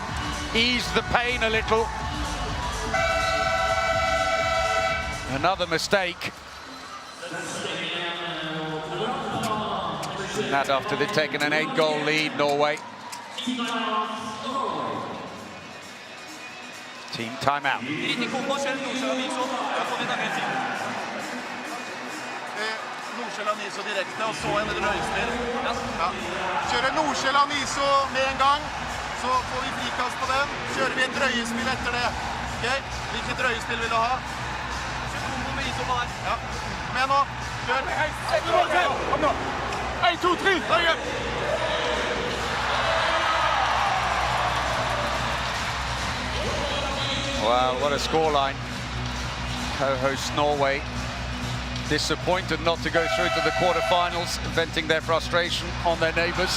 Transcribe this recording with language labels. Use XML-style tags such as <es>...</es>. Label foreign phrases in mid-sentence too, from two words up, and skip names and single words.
<en>Ease the pain a little. Another mistake. And that after they've taken an 8-goal lead, Norway. Team timeout.</en> <no>Nordsjælland ISO direkte, og så en drøyspill. Ja. Kjører Nordsjælland ISO med en gang, så får vi frikast på den. Kjører vi en drøyespill etter det. Okay. Hvilke drøyespill vil du ha? Kjør med ISO bare. Ja. Kom igjen nå. Kjør. Kom nå. 1, 2, 3. Drøye.</no> <en>Wow, what a scoreline. Co-host Norway disappointed not to go through to the quarterfinals, venting their frustration on their neighbours.</en>